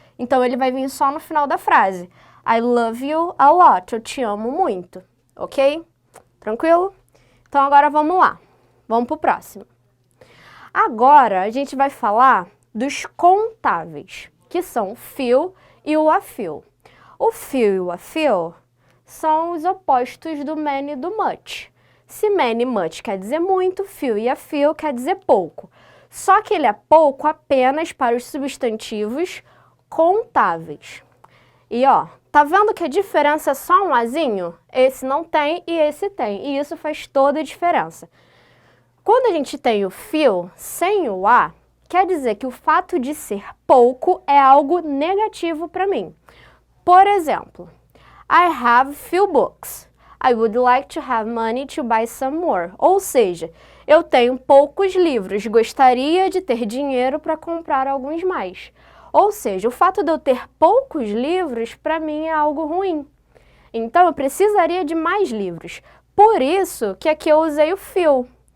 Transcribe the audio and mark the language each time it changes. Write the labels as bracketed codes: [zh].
[pt] Então, ele vai vir só no final da frase. [en] I love you a lot, [pt] eu te amo muito, ok? Tranquilo? Então, agora vamos lá. Vamos pro próximo. Agora, a gente vai falar dos contáveis, que são o few e o a few. O few e o a few são os opostos do many e do much. Se many e much quer dizer muito, few e a few quer dizer pouco. Só que ele é pouco apenas para os substantivos contáveis. E ó, tá vendo que a diferença é só um azinho? Esse não tem e esse tem. E isso faz toda a diferença. Quando a gente tem o few sem o a, quer dizer que o fato de ser pouco é algo negativo para mim. Por exemplo, [en] I have few books. I would like to have money to buy some more. [pt] Ou seja, eu tenho poucos livros, gostaria de ter dinheiro para comprar alguns mais. Ou seja, o fato de eu ter poucos livros, para mim, é algo ruim. Então, eu precisaria de mais livros. Por isso que aqui eu usei o few.